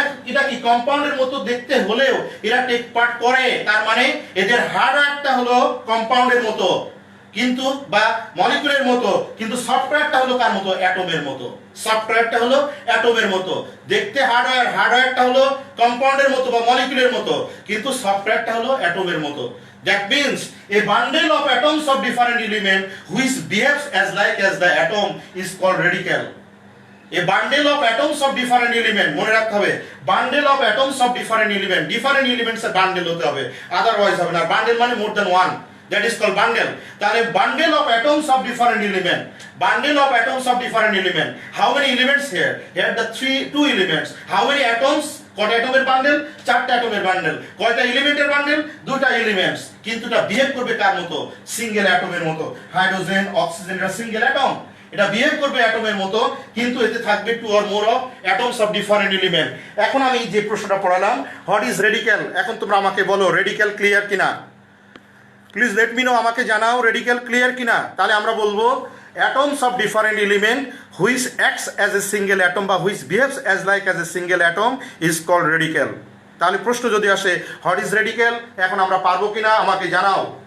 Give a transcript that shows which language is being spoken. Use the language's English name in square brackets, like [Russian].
[Bangla] এটা কি কম্পাউন্ডের মতো দেখতে হলেও এরা টেক পার্ট করে, তার মানে এদের হার্ডওয়্যারটা হলো কম্পাউন্ডের মতো কিন্তু বা মলিকুলের মতো, কিন্তু সফটওয়্যারটা হলো কার মতো? অ্যাটমের মতো। সফটওয়্যারটা হলো অ্যাটমের মতো, দেখতে হার্ডওয়্যারটা হলো কম্পাউন্ডের মতো বা মলিকুলের মতো, কিন্তু সফটওয়্যারটা হলো অ্যাটমের মতো। [English] That means a bundle of atoms of different element which behaves as the atom is called radical. A bundle of atoms of different element, [Bangla] মনে রাখতে হবে [English] bundle of atoms of different elements এর bundle হতে হবে, otherwise হবে না। bundle মানে more than one, that is called bundle. তাহলে bundle of atoms of different element, bundle of atoms of different element. How many elements here? Here the two elements. How many atoms? [Bangla] কয়টা অ্যাটমের bundle? 4টা অ্যাটমের bundle. কয়টা এলিমেন্টের bundle? 2টা elements. কিন্তু এটা behave করবে কার মতো? সিঙ্গেল অ্যাটমের মতো। হাইড্রোজেন, অক্সিজেন এটা সিঙ্গেল অ্যাটম, এটা বিহেভ করবে অ্যাটমের মতো, কিন্তু এতে থাকবে [English] 2 or more of atoms of different element. [Bangla] এখন আমি যে প্রশ্নটা পড়ালাম, [English] what is radical, [Bangla] এখন তোমরা আমাকে বলো রেডিক্যাল ক্লিয়ার কিনা? [English] please let me know, [Bangla] আমাকে জানাও রেডিক্যাল ক্লিয়ার কিনা। তাহলে আমরা বলবো [English] atoms of different element which acts as a single atom বা which behaves as a single atom is called radical. [Bangla] তাহলে প্রশ্ন যদি আসে [English] what is radical, [Bangla] এখন আমরা পারবো কিনা আমাকে জানাও।